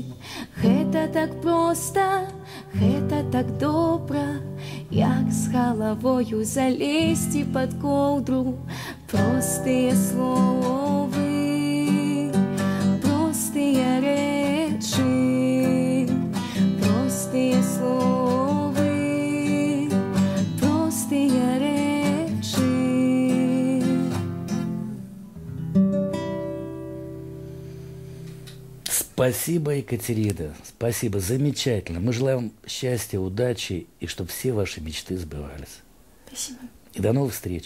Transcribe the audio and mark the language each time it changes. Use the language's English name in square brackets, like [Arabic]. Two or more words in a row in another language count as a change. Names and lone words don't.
[Belarusian] Гэта так проста, гэта так добра, як з галавою залезці пад коўдру. Простыя словы, простыя рэчы, простыя словы, простыя рэчы. [Russian] Спасибо, Екатерина. Спасибо. Замечательно. Мы желаем счастья, удачи и чтобы все ваши мечты сбывались. Спасибо. И до новых встреч.